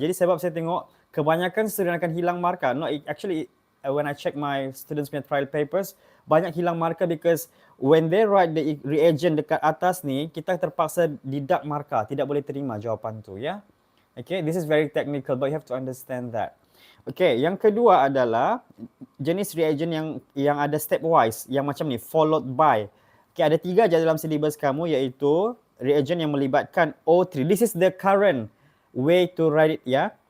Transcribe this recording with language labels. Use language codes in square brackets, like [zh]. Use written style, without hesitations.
[ms] Jadi sebab saya tengok kebanyakan student akan hilang markah. [en] No, actually when I check my students' trial papers, [ms] banyak hilang markah [en] because when they write the reagent [ms] dekat atas ni, kita terpaksa deduct markah, tidak boleh terima jawapan tu, ya. [en] Okay, this is very technical, but you have to understand that. [ms] Okay, yang kedua adalah jenis reagent yang ada stepwise, yang macam ni, [en] followed by. [ms] Okay, ada 3 je dalam syllabus kamu, iaitu reagent yang melibatkan O3. [en] This is the current way to write it, ya.